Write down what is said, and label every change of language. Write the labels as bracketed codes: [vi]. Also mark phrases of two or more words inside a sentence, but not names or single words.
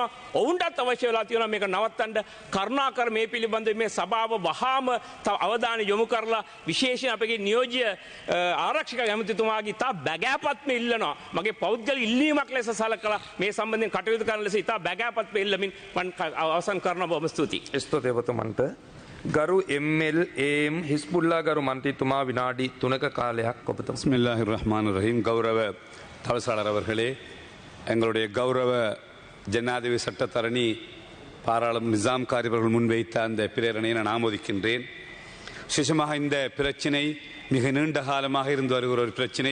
[si] ඔවුන්ටත් අවශ්‍ය වෙලා තියෙනවා මේක නවත්තන්න. කරුණාකර මේ පිළිබඳව මේ සභාව වහාම අවධානය යොමු කරලා විශේෂයෙන් අපගේ නියෝජ්‍ය ආරක්ෂක ඇමතිතුමාගේ තා බැගෑපත්ම ඉල්ලනවා. මගේ පෞද්ගලික ඉල්ලීමක් ලෙස සලකලා මේ සම්බන්ධයෙන් කටයුතු කරන ලෙස ඉතා බැගෑපත්ම ඉල්ලමින් මම අවසන් කරනවා. බොහොම ස්තුතියි. ස්තුතියි ඔබතුමන්ට. ගරු MLAM හිස්බුල්ලා ගරු මන්ත්‍රීතුமா විනාඩි 3ක කාලයක් ඔබතුමා. [ar] بسم الله الرحمن الرحيم. [ta] கௌரவ தவிசாளர் அவர்களே, எங்களுடைய கௌரவ ஜனாதிபதி சட்டத்தரணி பாராளுமன்ற நிசாம் காரியவர்கள் முன்வைத்த அந்த பிரேரணையை நான் ஆமோதிக்கின்றேன். விசேஷமாக இந்த பிரச்சினை மிக நீண்ட காலமாக இருந்து வருகிற ஒரு பிரச்சினை.